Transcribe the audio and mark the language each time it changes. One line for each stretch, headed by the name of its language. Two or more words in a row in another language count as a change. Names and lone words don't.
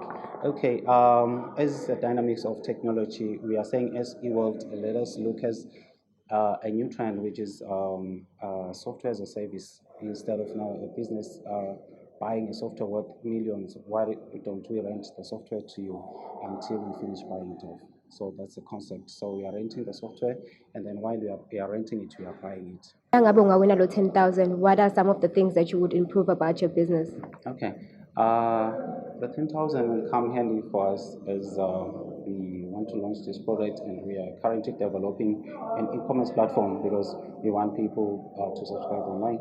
English: Okay, as the dynamics of technology, we are saying as eWorld, let us look as a new trend, which is software as a service. Instead of now a business buying a software worth millions, why don't we rent the software to you until we finish buying it off? So that's the concept. So we are renting the software, and then while we are renting it, we are buying it.
Swati: Ngabe ungawina lo 10,000,
English: what are some of the things that you would improve about your business? Okay. The 10,000 will come handy for us as we want to launch this product, and we are currently developing an e-commerce platform because we want people to subscribe online.